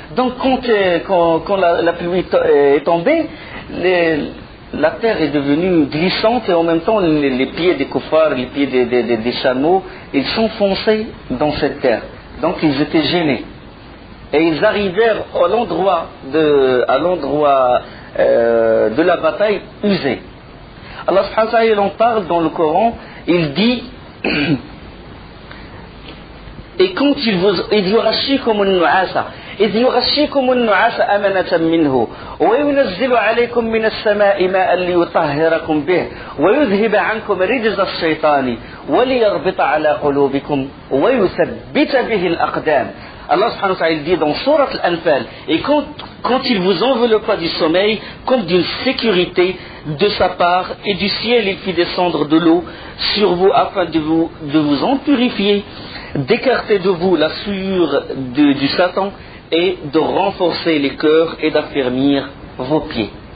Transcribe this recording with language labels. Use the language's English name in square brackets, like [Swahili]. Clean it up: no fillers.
[French] Donc quand la pluie est tombée, la terre est devenue glissante et en même temps les pieds des koufars, les pieds des chameaux, ils s'enfonçaient dans cette terre. Donc ils étaient gênés. Et ils arrivèrent à l'endroit de la bataille usés. Allah subhanahu wa ta'ala, il en parle dans le Coran, il dit et quand il yurashikum an-nu'asa [Arabic] إذ يغشيكم النعاس أمنة منه وينزل عليكم من السماء ماء ليطهركم به ويذهب عنكم رجز الشيطان وليربط على قلوبكم ويثبت به الأقدام. [French] Allah subhanahu wa ta'ala dit dans Sourate Al-Anfal, et quand il vous enveloppa du sommeil comme d'une sécurité de sa part, et du ciel il fit descendre de l'eau sur vous afin de vous en purifier, d'écarter de vous la souillure du Satan et de renforcer les cœurs et d'affermir vos pieds.